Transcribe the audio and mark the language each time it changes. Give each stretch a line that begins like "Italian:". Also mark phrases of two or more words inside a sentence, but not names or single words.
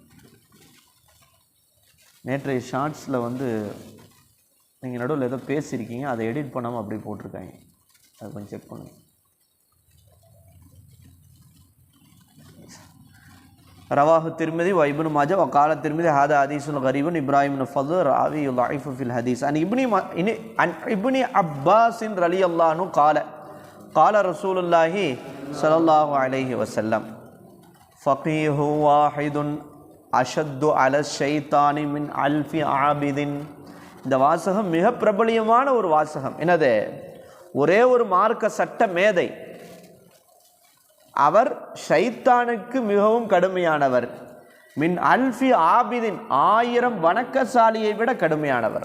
Tamil: நேற்றைய ஷார்ட்ஸில் நீங்கள் நடுவில் ஏதோ பேசியிருக்கீங்க, அதை எடிட் பண்ணாமல் அப்படி போட்டிருக்காங்க. அதை கொஞ்சம் செக் பண்ணுங்கள்.
Arabic: رواه الترمذي و ابن ماجه و قال الترمذي هذا حديث غريب إبراهيم ابن فضل راوي ضعيف في الحديث عن ابن عباس رضي الله عنه قال رسول الله صلى الله عليه وسلم فقيه واحد أشد على الشيطان من ألف عابد.
Tamil: இந்த வாசகம் மிக பிரபலியமான ஒரு வாசகம். என்னது? ஒரே ஒரு மார்க்க சட்ட மேதை, அவர் ஷைத்தானுக்கு மிகவும் கடுமையானவர்.
Arabic: من ألف عابد,
Tamil: 1000 வணக்கசாலியை விட கடுமையானவர்.